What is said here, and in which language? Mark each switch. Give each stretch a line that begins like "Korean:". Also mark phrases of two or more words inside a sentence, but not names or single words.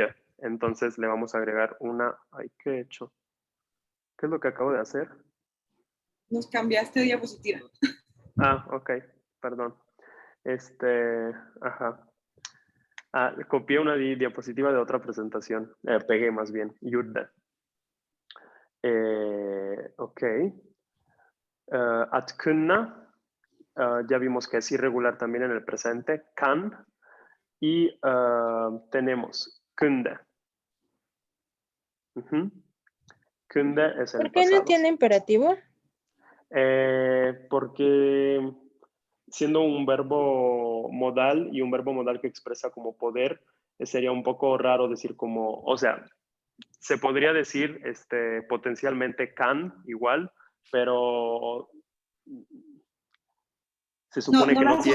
Spanish: Entonces le vamos a agregar una... Ay, ¿qué he hecho? ¿Qué es lo que acabo de hacer? Nos cambiaste de diapositiva. Ah, ok, perdón. Ajá. Copié una diapositiva de otra presentación. Pegué más bien, Yurde. Ok.
Swedish: Att kunna.
Spanish: Ya vimos que es irregular también en el presente, kan, y tenemos kunde. Kunde es el ¿Por qué pasado. no tiene imperativo? Porque siendo un verbo modal y un verbo modal que expresa como poder, sería un poco raro decir como, o sea, se podría decir potencialmente can igual, pero se supone que no